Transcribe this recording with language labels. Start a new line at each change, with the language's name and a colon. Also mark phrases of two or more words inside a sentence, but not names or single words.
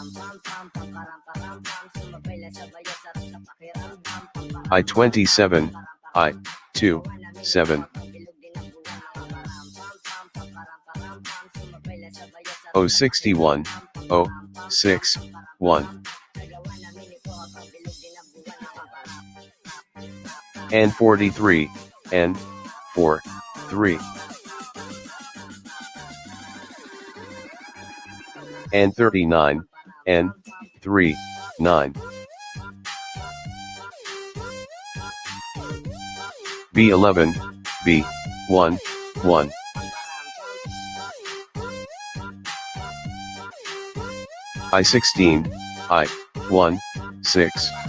English: I-27, I-2, 7. O 61, O 6, 1. And 43, N 4, 3. And 39, N 3, 9. B11, B1, 1. I-16, I-1, 6.